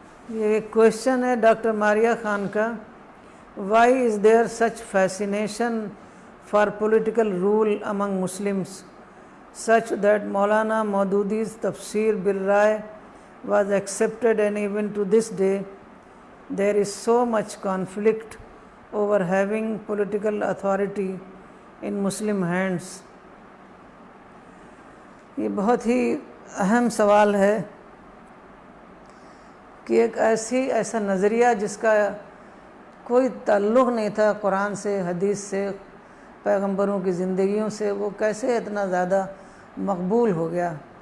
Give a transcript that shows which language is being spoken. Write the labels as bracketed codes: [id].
[ur] یہ ایک کویشچن ہے ڈاکٹر ماریہ خان کا. [en] Why is there such fascination for political rule among Muslims, such that Maulana Maududi's Tafsir bil Rai was accepted, and even to this day there is so much conflict over having political authority in Muslim hands. [ur] یہ بہت ہی اہم سوال ہے کہ ایک ایسا نظریہ جس کا کوئی تعلق نہیں تھا قرآن سے، حدیث سے، پیغمبروں کی زندگیوں سے، وہ کیسے اتنا زیادہ مقبول ہو گیا.